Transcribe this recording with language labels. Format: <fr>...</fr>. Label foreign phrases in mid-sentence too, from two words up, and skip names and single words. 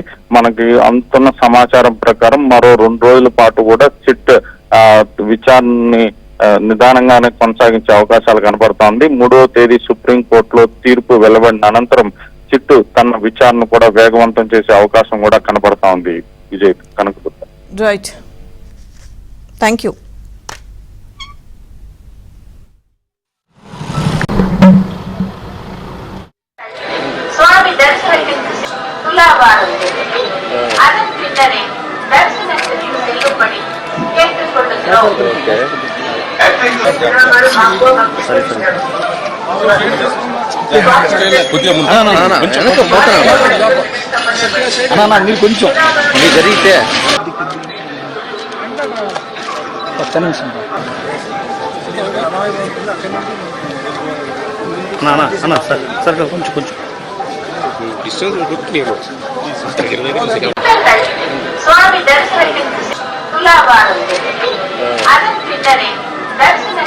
<te>మనకి అందుతున్న సమాచారం ప్రకారం మరో 2 రోజుల పాటు కూడా సిట్ విచారణని నిదానంగానే కొనసాగించే అవకాశాలు కనబడుతోంది. 3వ తేదీ సుప్రీంకోర్టులో తీర్పు వెలువడిన అనంతరం సిట్టు తన విచారణ కూడా వేగవంతం చేసే అవకాశం కూడా కనబడతా ఉంది. విజయ్, కనకదుర్గ.</te> <en>Right, thank you.</en> <kn>ಸ್ವಾಮಿ ದರ್ಶನಕ್ಕೆ ತುಲಾಭಾರದಲ್ಲಿ ಅದನ್ನು ಬಿಟ್ಟರೆ ದರ್ಶನಕ್ಕೆ ನೀವು ನಿಲ್ಲುಪಡಿ ಕೇಳಿಕೊಳ್ಳುತ್ತಿರೋ</kn> <te>మీరు కొంచెం మీరు జరిగితే ఒక్క నిమిషం సార్ కొంచెం</te> <kn>ಸ್ವಾಮಿ ದರ್ಶನಕ್ಕೆ ತುಲಾಭಾರದಲ್ಲಿ ಅದನ್ನು ಬಿಟ್ಟರೆ ದರ್ಶನ</kn>